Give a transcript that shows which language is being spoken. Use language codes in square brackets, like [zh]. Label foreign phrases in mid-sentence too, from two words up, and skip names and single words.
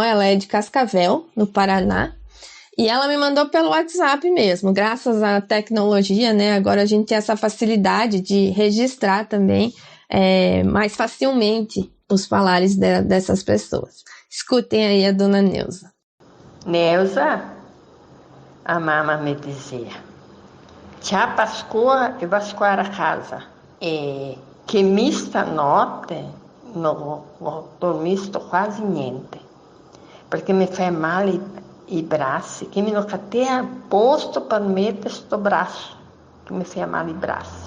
[pt] Ela é de Cascavel, no Paraná. E ela me mandou pelo WhatsApp mesmo. Graças à tecnologia, né? Agora a gente tem essa facilidade de registrar também mais facilmente os falares dessas pessoas. Escutem aí a Dona Neuza. [vec] Neuza, a mamma mi dizia, ciao Pasqua e vasquare a casa, e che mi stanotte non ho dormito quasi niente, perché mi fa male i bracci, che mi non cattea posto per mettere sto braccio, che mi fa male i bracci.